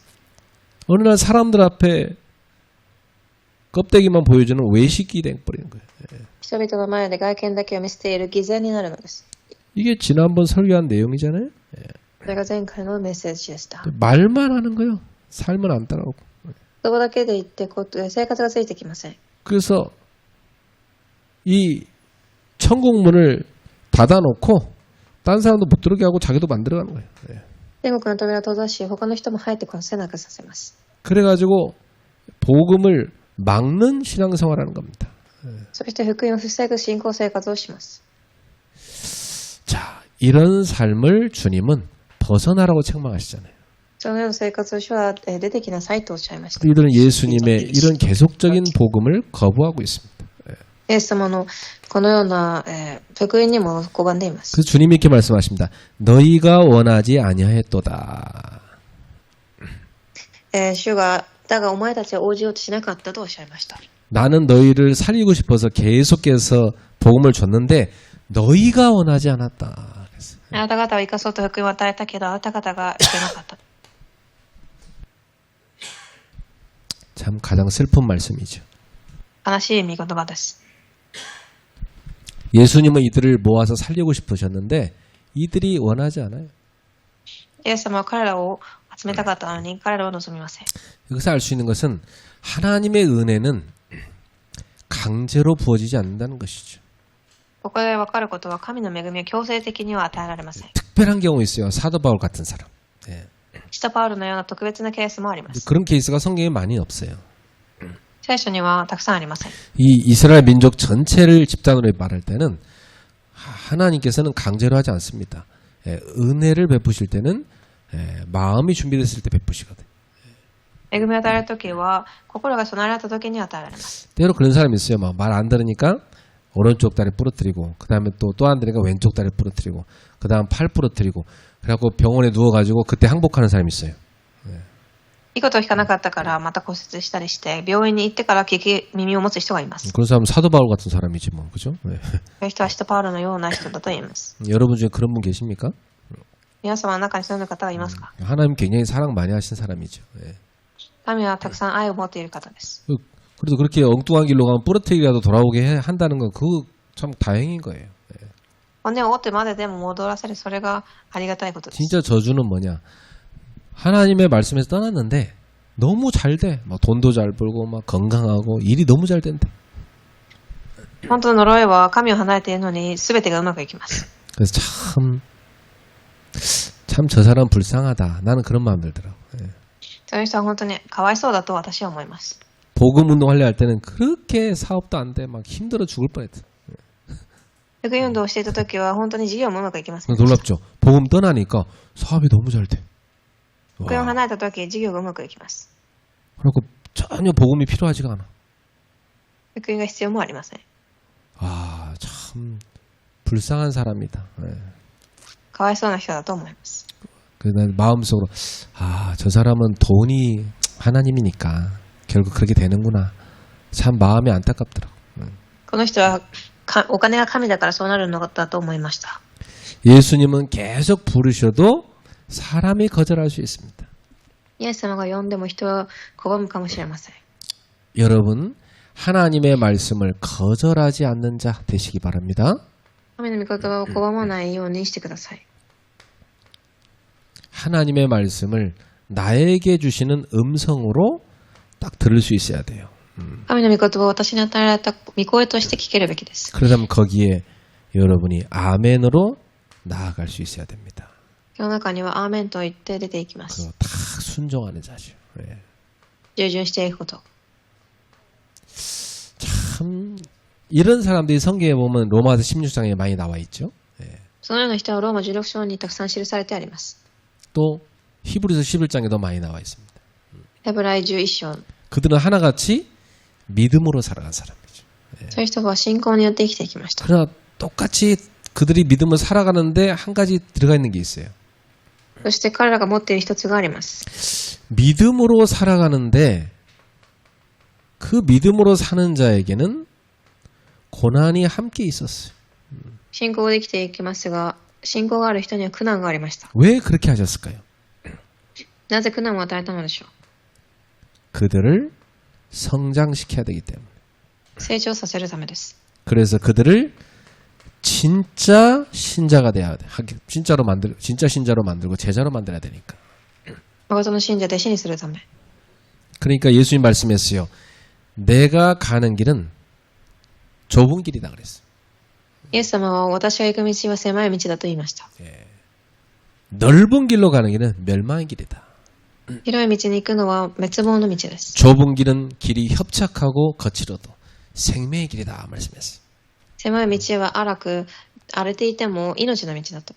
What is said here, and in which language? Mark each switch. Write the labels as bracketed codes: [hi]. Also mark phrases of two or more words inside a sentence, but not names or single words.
[ko] 어느 날 사람들 앞에 껍데기만 보여주는 외식이 돼버리는 거예요. [ja] 人々の前で外見だけを見せている偽善になるのです。 [ko] 이게 지난번 설교한 내용이잖아요. [ja] それが前回のメッセージでした。 [ko] 말만 하는 거예요. 삶은 안 따라오고. [ja] 言葉だけで言って生活がついてきません。 [ko] 그래서 이 천국문을 닫아놓고 딴 사람도 못 들어오게 하고 자기도 만들어가는 거예요. [ja] 天国の扉を閉ざし、他の人も入ってこせなくさせます。 [ko] 그래가지고 복음을 막는 신앙생활하는 겁니다. [ja] そして福音を防ぐ信仰生活をします。 [ko] 자, 이런 삶을 주님은 벗어나라고 책망하시잖아요. [ja] そのような生活を主は出てきなさいとおっしゃいました。 [ko] 이들은 예수님의 이런 계속적인 복음을 거부하고 있습니다. [ja] イエス様のこのような福音にも拒んでいます。 [ko] 그래서 주님이 이렇게 말씀하십니다. 너희가 원하지 아니하였도다. [ja] 主がだがお前たちは応じようとしなかったとおっしゃいました。 [ko] 나는 너희를 살리고 싶어서 계속해서 복음을 줬는데 너희가 원하지 않았다. [ja] あなた方は生かそうと福音を与えたけどあなた方がいけなかった。 [ko] 참 가장 슬픈 말씀이죠. [ja] 悲しい御言葉です。 [ko] 예수님은 이들을 모아서 살리고 싶으셨는데 이들이 원하지 않아요. [ja] イエス様は彼らを集めたかったのに彼らは望みません。 [ko] 여기서 알 수 있는 것은 하나님의 은혜는 강제로 부어지지 않는다는 것이죠. [ja] ここで分かることは神の恵みは強制的には与えられません。 [ko] 특별한 경우 있어요. 사도 바울 같은 사람. 예. [ja] 使徒パウロのような特別なケースもあります。 [ko] 그런 케이스가 성경에 많이 없어요. [ja] 聖書にはたくさんありません。 [ko] 이 이스라엘 민족 전체를 집단으로 말할 때는 하나님께서는 강제로 하지 않습니다. 예, 은혜를 베푸실 때는 마음이 준비됐을 때 베푸시거든. [ja] 恵みを与えるときは心が備えられたときに与えられます。 [ko] 때로 그런 사람이 있어요. 말 안 들으니까 오른쪽 다리 부러뜨리고 그 다음에 또 안 들으니까 왼쪽 다리 부러뜨리고 그 다음 팔 부러뜨리고 그래갖고 병원에 누워가지고 그때 항복하는 사람이 있어요. [ja] いいことを聞かなかったからまた骨折したりして病院に行ってから耳を持つ人がいます。 [ko] 그런 사람은 사도 바울 같은 사람이지 뭐 그죠? 네. [ja] そういう人は使徒パウロのような人だと言います。 [ko] 여러분 중에 그런 분 계십니까? [ja] 皆様の中にそういう方はいますか？ [ko] 하나님 굉장히 사랑 많이 하신 사람이죠. 예. [ja] 神はたくさん愛を持っている方です。 [ko] 그래도 그렇게 엉뚱한 길로 가면 부러뜨리기라도 돌아오게 한다는 건 그거 참 다행인 거예요. 예. [ja] 骨を折ってまででも戻らせる、それがありがたいことです。 [ko] 진짜 저주는 뭐냐? 하나님의 말씀에서 떠났는데 너무 잘 돼. 막 돈도 잘 벌고 막 건강하고 일이 너무 잘 된대. [ja] 本当の呪いは神を離れているのに全てがうまくいきます。 [ko] 그래서 참 저 사람 불쌍하다. 나는 그런 마음 들더라고. 예. [ja] そういう人は本当にかわいそうだと私は思います。 [ko] 복음 운동하려 할 때는 그렇게 사업도 안 돼. 막 힘들어 죽을 뻔했어. [ja] 福音運動をしていた時は本当に事業もうまくいきません。 [ko] 놀랍죠. 복음 떠나니까 사업이 너무 잘 돼. [ja] 福音を離れた時事業がうまくいきます。 [ko] 그리고 전혀 복음이 필요하지가 않아. [ja] 福音が必要もありません。 [ko] 아, 참 불쌍한 사람이다. 예. [ja] かわいそうな人だと思います。 [ko] 그래서 난 마음속으로 저 사람은 돈이 하나님이니까 결국 그렇게 되는구나. 참 마음이 안타깝더라고. [ja] この人はお金が神だからそうなるのだと思いました。 [ko] 예수님은 계속 부르셔도 사람이 거절할 수 있습니다. [ja] イエス様が呼んでも人は拒むかもしれません。 [ko] 여러분 하나님의 말씀을 거절하지 않는 자 되시기 바랍니다. [ja] 神の御言葉を拒まないようにしてください。 [ko] 하나님의 말씀을 나에게 주시는 음성으로 딱 들을 수 있어야 돼요. [ja] 神の御言葉を私に与えられた御声として聞けるべきです。 [ko] 그러면 거기에 여러분이 아멘으로 나아갈 수 있어야 됩니다. [ja] 世の中にはアーメンと言って出ていきます。 [ko] 그리고 다 순종하는 자죠. 예. [ja] 従順していくこと。 [ko] 참 이런 사람들이 성경에 보면 로마서 16장에 많이 나와 있죠. 예. [ja] そのような人はローマ16章にたくさん記されてあります。 [ko] 또 히브리서 11장에도 많이 나와 있습니다. [ja] ヘブライ11章。 [ko] 그들은 하나같이 믿음으로 살아간 사람이죠. [ja] そういう人は信仰によって生きていきました。 [ko] 그러나 똑같이 그들이 믿음을 살아가는데 한 가지 들어가 있는 게 있어요. [ja] そして彼らが持っている一つがあります。 [ko] 믿음으로 살아가는데 그 믿음으로 사는 자에게는 고난이 함께 있었어요. [ja] 信仰で生きていきますが、信仰がある人には苦難がありました。 [ko] 왜 그렇게 하셨을까요? [ja] なぜ苦難を与えたのでしょう。 [ko] 그들을 성장시켜야 되기 때문에. [ja] 成長させるためです。 [ko] 그래서 그들을 진짜 신자가 돼야 돼. 진짜 신자로 만들고 제자로 만들어야 되니까. [ja] 誠の信者弟子にするため。 [ko] 그러니까 예수님 말씀했어요. 내가 가는 길은 좁은 길이다 그랬어요. [ja] イエス様は私が行く道は狭い道だと言いました。 [ko] 넓은 길로 가는 길은 멸망의 길이다. [ja] 広い道に行くのは滅亡の道です。 [ko] 좁은 길은 길이 협착하고 거칠어도 생명의 길이다 말씀했어요. [ja] 狭い道は荒く荒れていても命の道だと。